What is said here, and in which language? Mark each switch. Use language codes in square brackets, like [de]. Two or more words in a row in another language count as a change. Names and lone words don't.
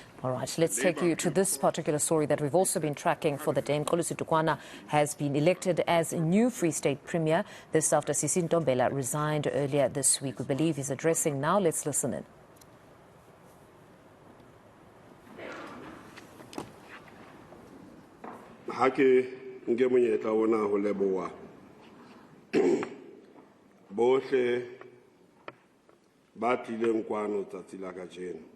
[en] All right, let's take you to this particular story that we've also been tracking for the day. Mxolisi Dukwana has been elected as new Free State Premier. This after Sisi Ntombela resigned earlier this week. We believe he's addressing now. Let's listen in. [st] Hake nke monyetla ona ho leboha bohle ba tlileng kwano tsatsi la kajeno.